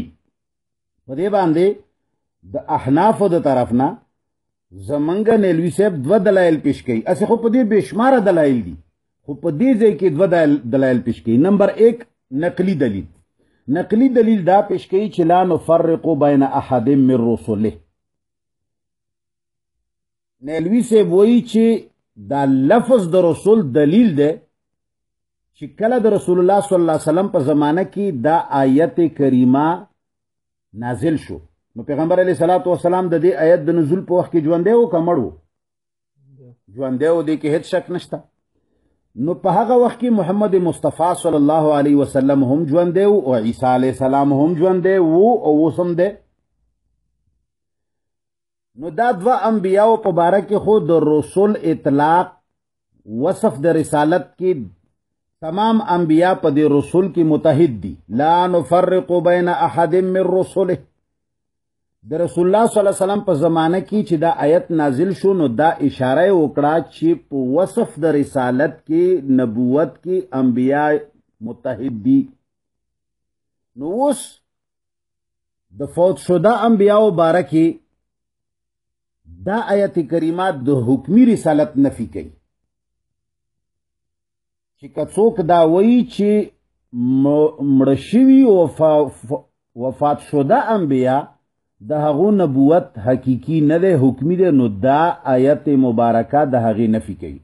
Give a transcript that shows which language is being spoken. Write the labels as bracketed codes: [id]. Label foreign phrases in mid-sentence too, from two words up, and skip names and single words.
[ps] په دې باندې د احنافو د طرف نه زمنګ نیلوی صاحب 2 دلایل پیش کړي. اسه خو په دې بشماره دلایل دي، خو په دې ځای کې 2 دلایل پیش کړي. نمبر 1 نقلی دلیل. نقلی دلیل دا پیش کړي چې [ar] لا نفرق بین احد من رسله. [ps] نیلوی صاحب وایي چې دا لفظ د رسول دلیل ده چې کله د رسول الله [ar] صلی الله علیه وسلم [ps] په زمانه کې دا آیت کریمه نازل شو، نو پیغمبر [ar] علیه الصلاۃ والسلام [ps] د دې آیت د نزول په وخت کې ژوندی و که مړ و؟ ژوندی و، دې کې هیڅ شک نشته. نو په هغه وخت کې محمد مصطفی [ar] صلی الله علیه وسلم [ps] هم ژوندی و او عیسی [ar] علیه السلام [ps] هم ژوندی و او اوس هم دی. نو دا 2 انبیاء په باره کې خو د رسول اطلاق وصف د رسالت کې تمام انبیاء په دې رسول کې متحد دي. [ar] لا نفرق بین احد من رسله. [ps] د رسول الله [ar] صلی الله علیه وسلم [ps] په زمانه کې چې دا آیت نازل شو نو دا اشاره وکړه چې په وصف د رسالت کې نبوت کې انبیاء متحد دي. نو اوس د فوت شده انبیاء باره کې دا آیت کریمه د حکمی رسالت نفی کوي چې کڅوک دا وایي چې مړه شوي وفات شده انبیاء د هغو نبوت حقیقی نه ده حکمی ده، نو دا آیت مبارکه د هغې نفی کوي.